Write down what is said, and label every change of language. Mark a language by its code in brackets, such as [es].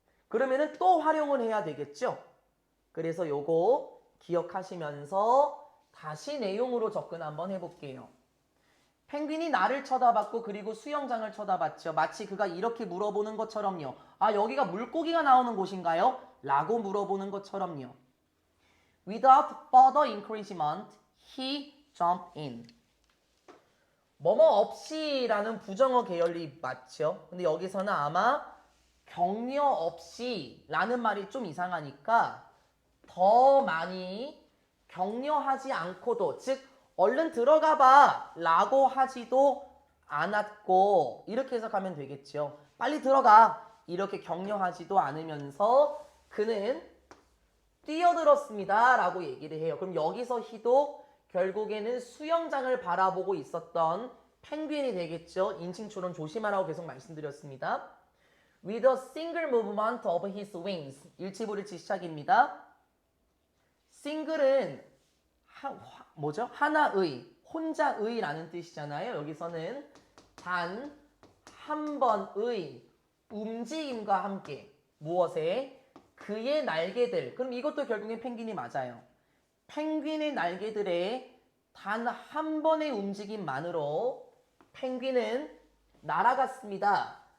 [ko] 그러면은 또 활용을 해야 되겠죠. 그래서 요거 기억하시면서 다시 내용으로 접근 한번 해볼게요. 펭귄이 나를 쳐다봤고 그리고 수영장을 쳐다봤죠. 마치 그가 이렇게 물어보는 것처럼요. 아, 여기가 물고기가 나오는 곳인가요? 라고 물어보는 것처럼요. [en] Without further encouragement, he jumped in. [ko] 뭐뭐 없이 라는 부정어 계열이 맞죠. 근데 여기서는 아마 격려 없이 라는 말이 좀 이상하니까 더 많이 격려하지 않고도, 즉 얼른 들어가 봐 라고 하지도 않았고, 이렇게 해석하면 되겠죠. 빨리 들어가 이렇게 격려하지도 않으면서 그는 뛰어들었습니다 라고 얘기를 해요. 그럼 여기서 he도 결국에는 수영장을 바라보고 있었던 펭귄이 되겠죠. 인칭 추론 조심하라고 계속 말씀드렸습니다. [en] With a single movement of his wings. [ko] 일치불일치 시작입니다. 싱글은 뭐죠? 하나의, 혼자의라는 뜻이잖아요. 여기서는 단 한 번의 움직임과 함께 무엇에? 그의 날개들. 그럼 이것도 결국엔 펭귄이 맞아요. 펭귄의 날개들의 단 한 번의 움직임만으로 펭귄은 날아갔습니다.